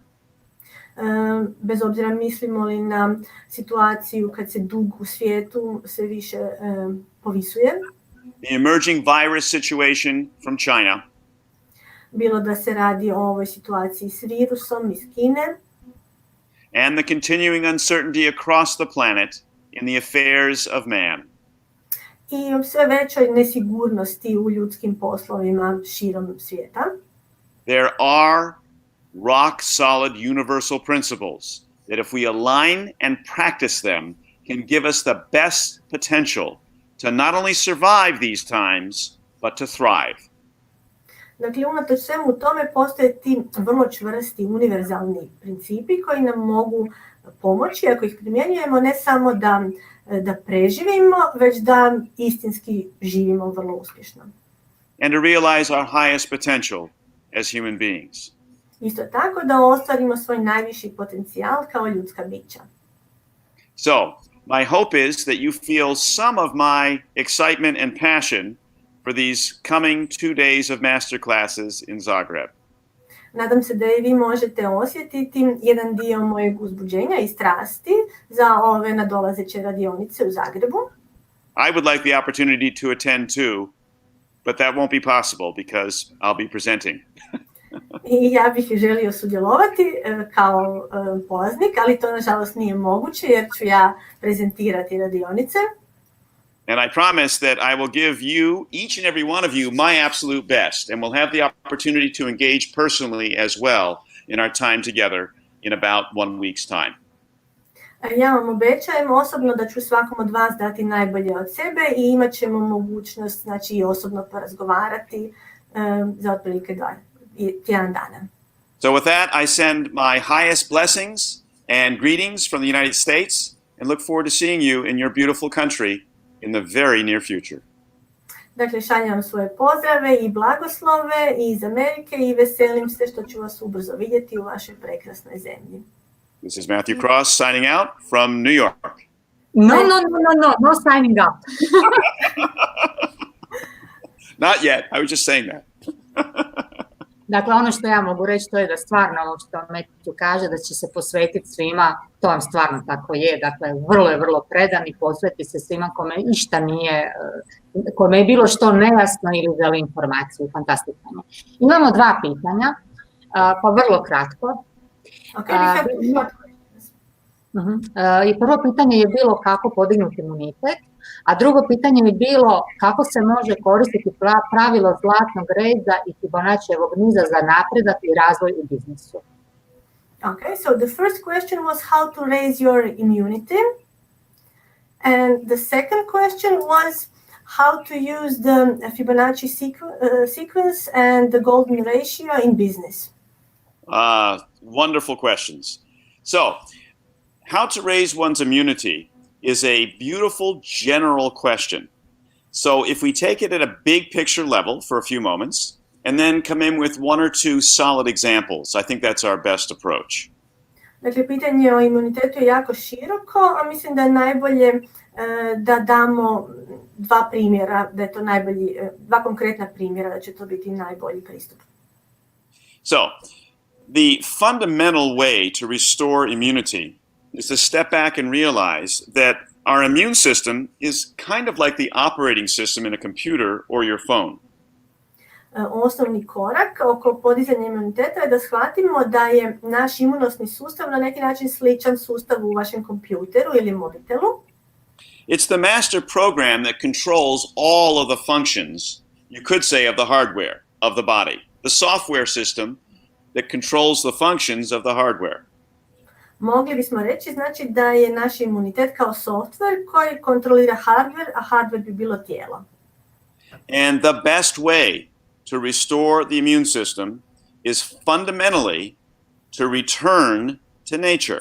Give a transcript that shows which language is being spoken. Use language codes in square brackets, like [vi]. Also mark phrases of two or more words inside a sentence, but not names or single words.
[hr] bez obzira mislimo li na situaciju kad se dug u svijetu sve više povisuje. [en] the emerging virus situation from China, [hr] Bilo da se radi o ovoj situaciji s virusom iz Kine, [en] and the continuing uncertainty across the planet in the affairs of man. [hr] i o sve većoj nesigurnosti u ljudskim poslovima širom svijeta. [en] There are rock-solid universal principles that if we align and practice them can give us the best potential to not only survive these times, but to thrive. [hr] Dakle, unatoč svemu tome postoje ti vrlo čvrsti univerzalni principi koji nam mogu pomoći, ako ih primjenjujemo, ne samo da preživimo, već da istinski živimo vrlo uspješno. [en] And to realize our highest potential as human beings. [hr] Isto tako da ostvarimo svoj najviši potencijal kao ljudska bića. [en] So, my hope is that you feel some of my excitement and passion for these coming 2 days of masterclasses in Zagreb. [hr] Nadam se da i vi možete osjetiti jedan dio mojeg uzbuđenja i strasti za ove nadolazeće radionice u Zagrebu. [en] I would like the opportunity to attend too, but that won't be possible because I'll be presenting. [hr] I ja bih želio sudjelovati kao polaznik, ali to nažalost nije moguće jer ću ja prezentirati radionice. [en] And I promise that I will give you, each and every one of you, my absolute best, and we'll have the opportunity to engage personally as well in our time together in about 1 week's time. [hr] Ja vam obećajem osobno da ću svakom od vas dati najbolje od sebe i imat ćemo mogućnost, znači, i osobno porazgovarati za otprilike tjedan dana. [en] So with that, I send my highest blessings and greetings from the United States and look forward to seeing you in your beautiful country in the very near future. [hr] Dakle, šaljem svoje pozdrave i blagoslove iz Amerike i veselim se što ću vas ubrzo vidjeti u vašoj prekrasnoj zemlji. [en] This is Matthew Cross signing out from New York. No signing up. Not yet, I was just saying that. [hr] Dakle, ono što ja mogu reći to je da stvarno ovo što Matthew kaže da će se posvetiti svima, to vam stvarno tako je, dakle vrlo predan i posveti se svima kome išta nije, kome je bilo što nejasno ili želi informaciju, fantastično. Imamo 2 pitanja, pa vrlo kratko. I prvo pitanje je bilo kako podignuti imunitet, a drugo pitanje je bilo kako se može koristiti pravilo zlatnog reza i Fibonaccievog niza za napredak i razvoj u biznisu. [en] Okay, so the first question was how to raise your immunity. And the second question was how to use the Fibonacci sequence and the golden ratio in business. Wonderful questions. So, how to raise one's immunity is a beautiful general question. So if we take it at a big picture level for a few moments, and then come in with 1 or 2 solid examples, I think that's our best approach. [hr] Dakle, pitanje o imunitetu je jako široko, a mislim da je najbolje da damo 2 primjera, da je to najbolji, 2 konkretna primjera, da će to biti najbolji pristup. [en] So, the fundamental way to restore immunity is to step back and realize that our immune system is kind of like the operating system in a computer or your phone. [hr] Osnovni korak oko podizanja imuniteta je da shvatimo da je naš imunosni sustav na neki način sličan sustavu u vašem kompjuteru ili mobitelu. [en] It's the master program that controls all of the functions, you could say, of the hardware of the body. The software system that controls the functions of the hardware. [hr] Mogli bismo reći, znači, da je naš imunitet kao software koji kontrolira hardware, a hardware bi bilo tijelo. [en] And the best way to restore the immune system is fundamentally to return to nature.